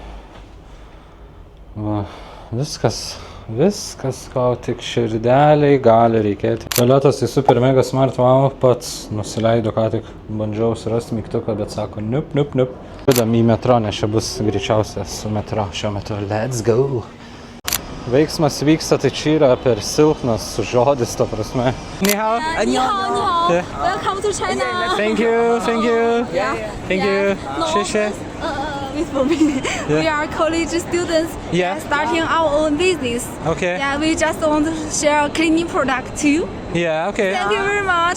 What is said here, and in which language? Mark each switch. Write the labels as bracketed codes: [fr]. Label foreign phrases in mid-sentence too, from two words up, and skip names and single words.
[lt] Va, viskas, ko tik širdeliai gali reikėti. Tualetas tai [en] super mega smart, wow, [lt] pats nusileido, ką tik bandžiau surasti mygtuką, bet sako, nup. Judam į metro, nes čia bus greičiausia su metro šiuo metu. [en] Let's go! [lt] Veiksmas vyksta, tai čia yra per silpnas žodis, to prasme. [zh] Ni hao. Ni hao. [en] Welcome to China. Thank you. Thank you. Xie. We are college students. Yeah. Starting our own business. Okay. Yeah, we just want to share a cleaning product too. Yeah, okay. Thank you very much.